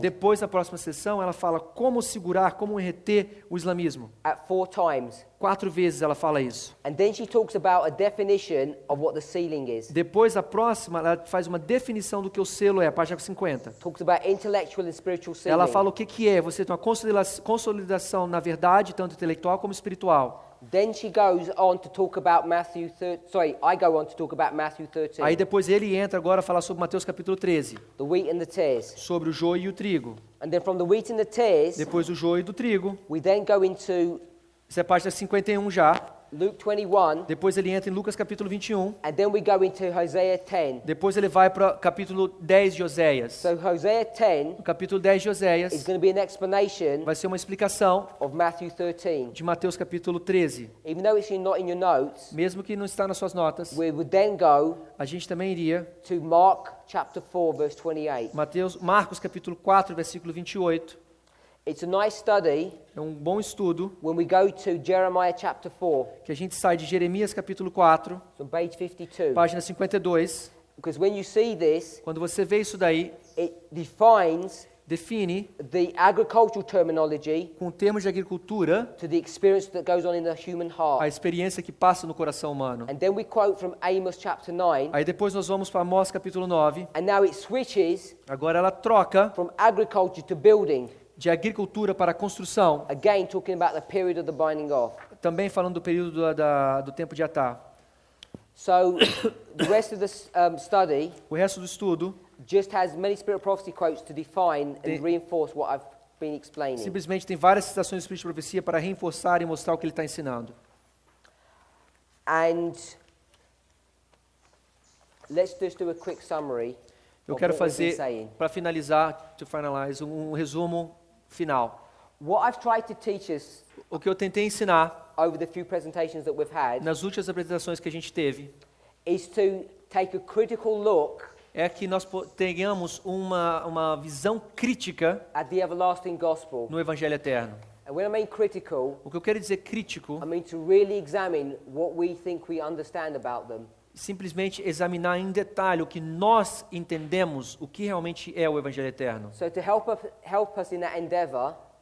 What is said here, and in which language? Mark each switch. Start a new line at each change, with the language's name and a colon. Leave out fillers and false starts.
Portuguese: Depois, na próxima sessão, ela fala como segurar, como reter o islamismo.
English: at 4 times.
Portuguese: 4 vezes ela fala isso.
English: And then she talks about a definition of what the sealing is.
Portuguese: Depois, a próxima, ela faz uma definição do que o selo é, a página 50.
English: Talks about intellectual and spiritual sealing.
Portuguese: Ela fala o que é você ter uma consolidação na verdade, tanto intelectual como espiritual.
English: Then she goes on to talk about I go on to talk about Matthew 13.
Portuguese: Aí depois ele entra agora a falar sobre Mateus capítulo 13,
English: The wheat and the tares.
Portuguese: sobre o joio e o trigo.
English: And then from the wheat and the tares,
Portuguese: Depois do joio e do trigo,
English: we then go into
Portuguese: isso é a página 51 já.
English: Luke 21,
Portuguese: Depois ele entra em Lucas capítulo 21.
English: and then we go into Hosea 10.
Portuguese: Depois ele vai para o capítulo 10 de Oséias.
English: So Hosea 10
Portuguese: O capítulo 10 de
English: is
Portuguese: Oséias
English: going to be an explanation
Portuguese: vai ser uma explicação
English: of Matthew 13.
Portuguese: de Mateus capítulo 13.
English: Even though it's not in your notes,
Portuguese: Mesmo que não está nas suas notas,
English: we would then go
Portuguese: a gente também iria
English: to Mark chapter 4, verse 28.
Portuguese: Marcos capítulo 4, versículo 28.
English: It's a nice study
Portuguese: É um bom estudo
English: when we go to Jeremiah chapter 4,
Portuguese: que a gente sai de Jeremias capítulo 4,
English: it's on page 52.
Portuguese: página 52.
English: Because when you see this,
Portuguese: Quando você vê isso daí,
English: it defines
Portuguese: define
English: the agricultural terminology
Portuguese: com termos de agricultura
English: to the experience that goes on in the human
Portuguese: a
English: heart.
Portuguese: experiência que passa no coração humano.
English: And then we quote from Amos chapter 9,
Portuguese: Aí depois nós vamos para Amós capítulo 9.
English: and now it switches
Portuguese: Agora ela troca
English: from agriculture to building,
Portuguese: de agricultura para construção,
English: again talking about the period of the binding off.
Portuguese: também falando do período do tempo de Atá.
English: So the rest of this study
Portuguese: O resto do estudo
English: just has many spirit prophecy quotes to define The- and reinforce what I've been explaining.
Portuguese: simplesmente tem várias citações do Espírito de Profecia para reforçar e mostrar o que ele está ensinando.
English: And let's just do a quick summary
Portuguese: Eu
English: of
Portuguese: quero
English: what we've been
Portuguese: fazer,
English: saying.
Portuguese: para finalizar,
English: to finalize,
Portuguese: um resumo final.
English: What I've tried to teach us
Portuguese: O que eu tentei ensinar
English: over the few presentations that we've had
Portuguese: nas últimas apresentações que a gente teve
English: is to take a critical look
Portuguese: é que nós tenhamos uma visão crítica
English: at the everlasting gospel.
Portuguese: no Evangelho Eterno.
English: And when I mean critical,
Portuguese: O que eu quero dizer crítico,
English: I mean to really examine what we think we understand about them.
Portuguese: simplesmente examinar em detalhe o que nós entendemos, o que realmente é o Evangelho Eterno.
English: So to help us in that endeavor,